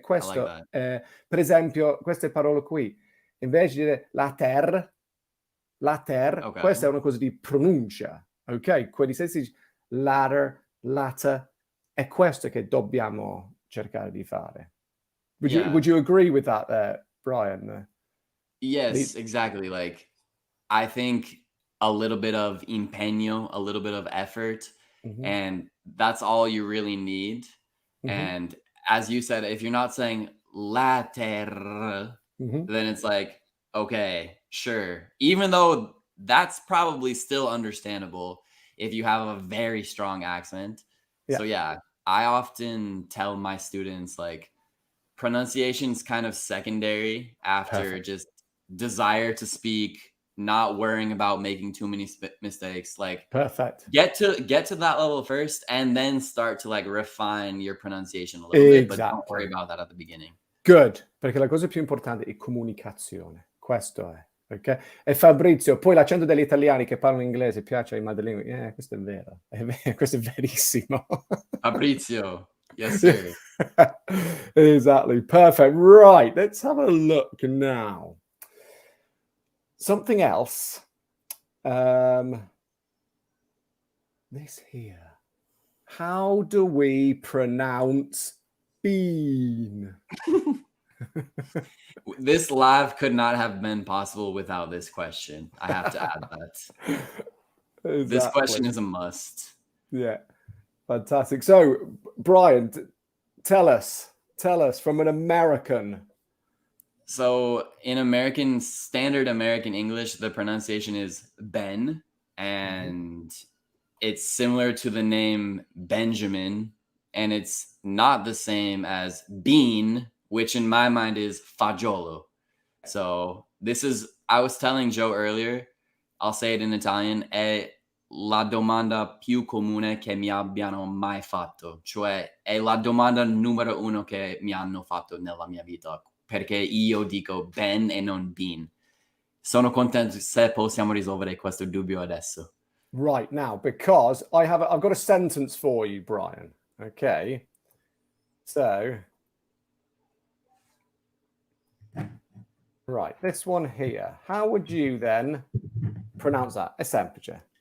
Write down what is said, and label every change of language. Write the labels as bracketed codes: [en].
[it] questo, [en] that. [it] per esempio, queste parole qui, invece di dire later, questa è [en] Okay. [it] una cosa di pronuncia. Ok? Quindi se si dice latter, latter, è questo che dobbiamo cercare di fare. [en] Would Yeah. you agree with that there, Brian? Yes, exactly, like, I think a little bit of impeño, a little bit of effort, Mhm, and that's all you really need, mhm, and as you said, if you're not saying later, mhm. then it's like, okay, sure. Even though that's probably still understandable if you have a very strong accent. Yeah, So yeah, I often tell my students like pronunciation's kind of secondary after perfect. just desire to speak, not worrying about making too many mistakes. Like Perfect. get to that level first and then start to like refine your pronunciation a little bit, but don't worry Exactly. about that at the beginning. [it] Good, perché la cosa più importante è comunicazione. Questo è, okay? E Fabrizio, poi l'accento degli italiani che parlano inglese piace ai madrelingua. Questo è vero, questo è verissimo. [en] Fabrizio. Yes, sir. Exactly. Perfect. Right, let's have a look now. Something else. This here. How do we pronounce bean? This live could not have been possible without this question. I have to add that. This question Exactly. is a must. Yeah. Fantastic. So, Brian, tell us from an American. So in standard American English, the pronunciation is Ben, and it's similar to the name Benjamin, and it's not the same as bean, which in my mind is fagiolo. So I was telling Joe earlier, I'll say it in Italian, [it] è la domanda più comune che mi abbiano mai fatto, cioè è la domanda numero uno che mi hanno fatto nella mia vita, perché io dico Ben e non bean. Sono contento se possiamo risolvere questo dubbio adesso. [en] Right now, because I've got a sentence for you, Brian. Okay. So, right, this one here. How would you then pronounce that? [it] È semplice.